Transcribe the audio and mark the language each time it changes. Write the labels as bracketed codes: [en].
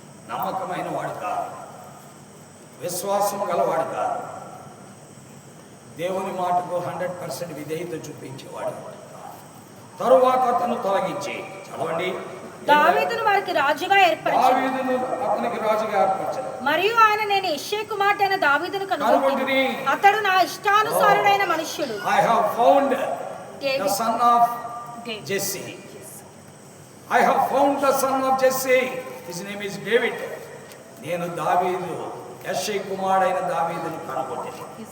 [te] నమ్మకమైన వాడు కాదు, విశ్వాసం గలవాడు కాదు, దేవుని మాటకు 100% విధేయత చూపించేవాడు. తరువాత అతను తొలగించి చదవండి. దావీదును వారికి రాజుగా ఏర్పరిచాడు. దావీదును అతనికి రాజుగా ఏర్పరిచాడు. మరియు ఆయన నేను యెష్షయి కుమారుడైన దావీదును కనుగొంటిని. అతడు నా ఇష్టానుసారుడైన మనుష్యుడు. [en] I have found the son of Jesse. I have found the son of Jesse. His name is David. [te] నేను దావీదు యెష్షయి కుమారుడైన దావీదును కనుగొంటిని.